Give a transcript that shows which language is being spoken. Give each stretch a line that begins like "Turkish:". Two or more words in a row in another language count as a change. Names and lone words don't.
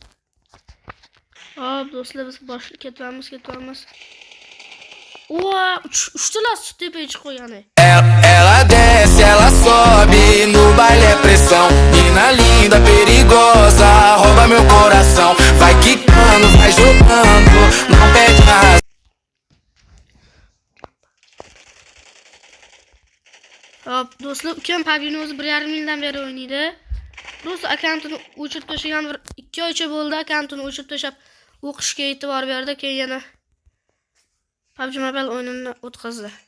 Uzbek: Hop, do'stlar biz ketamiz. Uchtalar tepaga chiqib qo'ygan.
Portuguese: Ela desce, ela sobe, no baile é pressão. Mina linda, perigosa, rouba meu coração. Vai quicando, vai jogando, não perde a razão.
Uzbek: Hop, do'stlar, ukam PUBG'ni o'zi 1,5 yildan beri o'ynaydi. Do'stlar, akkauntini o'chirib tashlagan 2 oycha bo'ldi. Akkauntini o'chirib tashlab o'qishga e'tibor berdi, keyin yana PUBG Mobile o'yinini o'tkazdi.